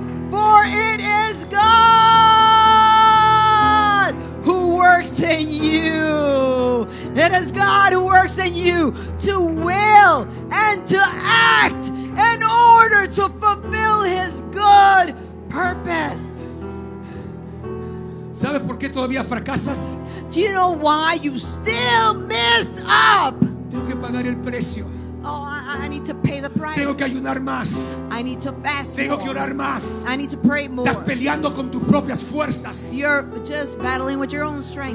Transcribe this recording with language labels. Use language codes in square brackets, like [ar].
[en] For it is God who works in you. It is God who works in you to will and to act in order to fulfill His good purpose. [es] ¿Sabes por qué todavía fracasas? [en] Do you know why you still mess up? [es] Tengo que pagar el precio. [en] Oh, I need to pay the price. [es] Tengo que ayunar más. [en] I need to fast [es] Tengo que [en] more. [es] orar más. [en] I need to pray more. [es] Estás peleando con tus propias fuerzas. [en] You're just battling with your own strength.